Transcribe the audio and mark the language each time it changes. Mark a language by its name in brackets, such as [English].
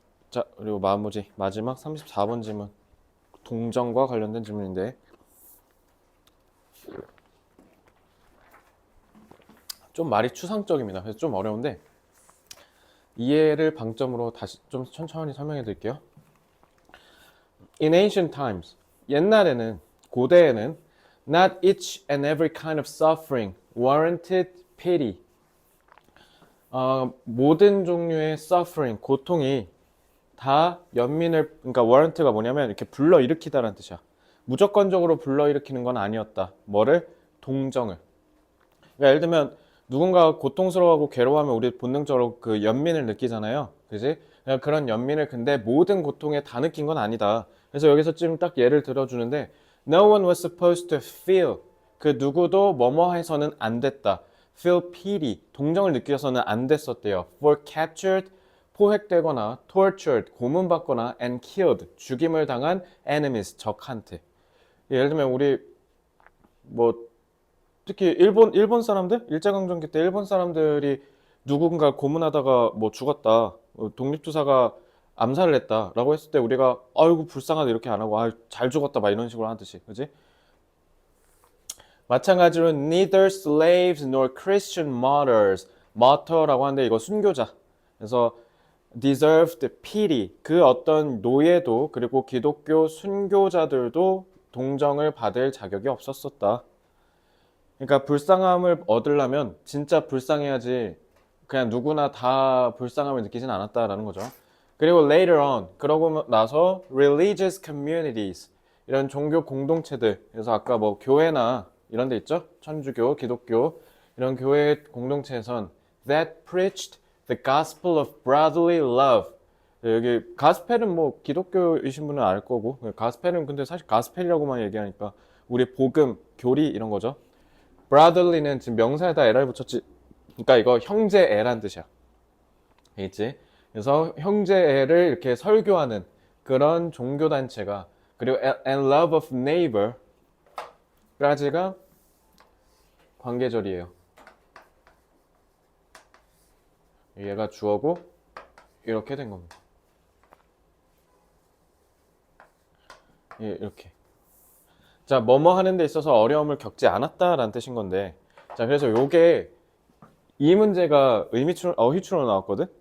[Korean] 자, 그리고 마지막 34번 질문. 동정과 관련된 질문인데 좀 말이 추상적입니다. 그래서 좀 어려운데 이해를 방점으로 다시 좀 천천히 설명해 드릴게요. [English] In ancient times, [Korean] 옛날에는, 고대에는 [English] not each and every kind of suffering warranted pity. [Korean] 모든 종류의 suffering, 고통이 다 그러니까 warrant가 뭐냐면 이렇게 불러일으키다라는 뜻이야. 무조건적으로 불러일으키는 건 아니었다. 뭐를? 동정을. 그러니까 예를 들면 누군가가 고통스러워하고 괴로워하면 우리 본능적으로 그 연민을 느끼잖아요. 그지? 그러니까 그런 연민을 근데 모든 고통에 다 느낀 건 아니다. 그래서 여기서 지금 딱 예를 들어주는데 [English] No one was supposed to feel. [Korean] 그 누구도 뭐뭐 해서는 안 됐다. [English] Feel pity. [Korean] 동정을 느껴서는 안 됐었대요. [English] For captured. [Korean] 포획되거나 tortured. 고문받거나 [English] and killed. [Korean] 죽임을 당한 enemies. 적한테. 예를 들면 우리 특히 일본 사람들? 일제강점기 때 일본 사람들이 누군가 고문하다가 죽었다. 독립투사가 암살을 했다. 라고 했을 때 우리가 아이고 불쌍하다 이렇게 안 하고 잘 죽었다 막 이런 식으로 하듯이. 그지? 마찬가지로 [English] neither slaves nor Christian martyrs. [Korean] martyr라고 하는데 이거 순교자. [English] 그래서 deserved pity. [Korean] 그 어떤 노예도 그리고 기독교 순교자들도 동정을 받을 자격이 없었었다. 그러니까 불쌍함을 얻으려면 진짜 불쌍해야지 그냥 누구나 다 불쌍함을 느끼진 않았다라는 거죠. 그리고 [English] later on, [Korean] 그러고 나서 [English] religious communities, [Korean] 이런 종교 공동체들, 그래서 아까 교회나 이런 데 있죠? 천주교, 기독교, 이런 교회 공동체에선 [English] that preached the gospel of brotherly love. [Korean] 여기 가스펠은 기독교이신 분은 알 거고, 가스펠은 근데 사실 가스펠이라고만 얘기하니까 우리 복음, 교리 이런 거죠. brotherly는 지금 명사에다 LR 붙였지. 그러니까 이거 형제애란 뜻이야. 알겠지? 그래서 형제애를 이렇게 설교하는 그런 종교단체가 그리고 [English] and love of neighbor [Korean] 까지가 관계절이에요. 얘가 주어고 이렇게 된 겁니다. 예, 이렇게. 자, 뭐뭐 하는 데 있어서 어려움을 겪지 않았다라는 뜻인 건데, 자, 그래서 요게 이 문제가 어휘추로 나왔거든?